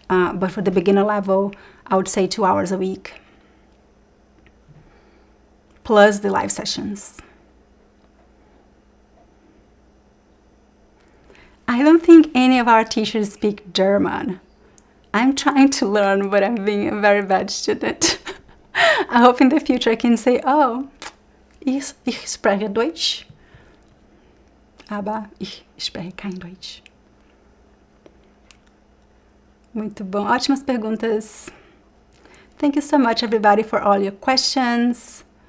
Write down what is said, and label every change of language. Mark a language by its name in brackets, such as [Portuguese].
[English] But for the beginner level, I would say 2 hours a week, plus the live sessions. I don't think any of our teachers speak German. I'm trying to learn, but I'm being a very bad student. I hope in the future I can say, oh, [German] ich spreche Deutsch, aber ich spreche kein Deutsch. [Portuguese] Muito bom, ótimas perguntas. [English] Thank you so much, everybody, for all your questions.